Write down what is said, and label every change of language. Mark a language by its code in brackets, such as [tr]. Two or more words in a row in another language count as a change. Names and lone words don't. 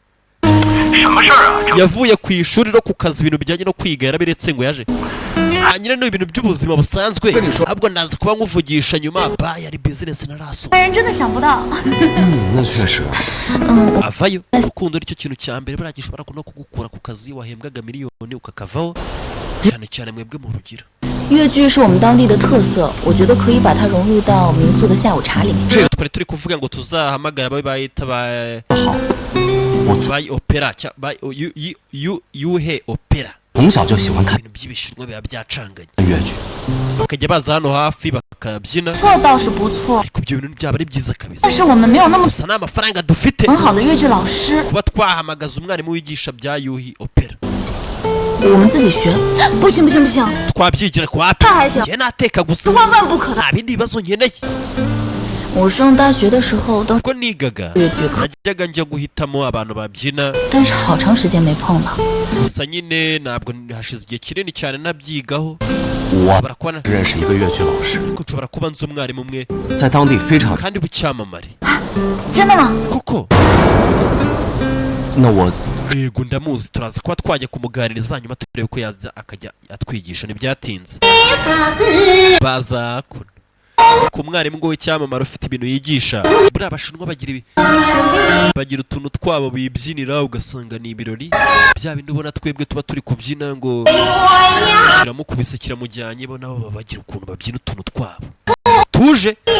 [rw] yavuye ku ishuri no ku kazi ibintu bijyanye no kwiga yarabiretse ngo yaje nyine ni ibintu by'ubuzima busanzwe ahubwo ndaza kuba nkuvugisha nyuma yari bizinesi narasoza avayo urukundo nicyo kintu cya mbere buriya gishobora no kugukura ku kazi wahembwaga miliyoni ukakavaho cyane cyane mwebwe mu rugero [zh] 越剧是我们当地的特色，我觉得可以把它融入到民宿的下午茶里面。 [rw] twari turi kuvuga ngo tuzahamagara ababe bayita ba opera ba yuhe opera [zh] 从小就喜欢看 [rw] ibintu by'ibishirwa biba byacanganye [zh] 越剧， [rw] bakajya baza hano hafi bakabyina [zh] 错倒是不错， [rw] ariko ibyo bintu byaba ari byiza kabisa [zh] 但是我们没有那么 [rw] gusa nta mafaranga dufite [zh] 很好的越剧老师， [rw] kuba twahamagaza umwarimu wigisha bya yuhi opera [zh] 我们自己学。不行不行不行， [rw] twabyigira kwa api [zh] 那还行， [rw] njye nateka gusa [zh] 万万不可的。 [rw] nta bindi bibazo nkeneye [zh] 我上大学的时候都， [rw] ubwo nigaga [zh] 越剧课， [rw] najyaga njya guhitamo abantu babyina [zh] 但是好长时间没碰了。 [rw] gusa nyine ntabwo hashize igihe kinini cyane nabyigaho [zh] 我 [rw] nshobora kuba [zh] 认识一个越剧老师， [rw] ariko nshobora kuba nzi umwarimu umwe [zh] 在当地非常。 [rw] kandi w'icyamamare [zh] 真的吗？ [rw] kuko [zh] 那我 [rw] yego ndamuzi turaza kuba twajya kumuganiriza hanyuma turebe ko yaza akajya atwigisha ntibyatinze baza kuno ku mwarimu ngo w'icyamamare ufite ibintu yigisha buriya abashinwa bagira utuntu twabo bibyinira ugasanga ni ibirori bya bindi ubona twebwe tuba turi kubyina ngo kiramukubise kiramujyanye bo nabo bagira ukuntu babyina utuntu twabo tuje